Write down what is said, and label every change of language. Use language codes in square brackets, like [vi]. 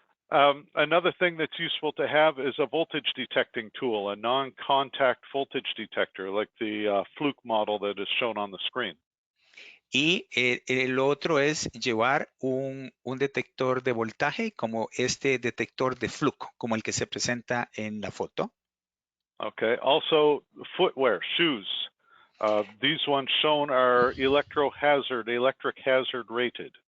[en] Another thing that's useful to have is a voltage detecting tool, a non-contact voltage detector, like the Fluke model that is shown on the screen. [es] Y el otro es llevar un detector de voltaje como este detector de Fluke, como el que se presenta en la foto. [en] Okay. Also, footwear, shoes. These ones shown are electric hazard rated.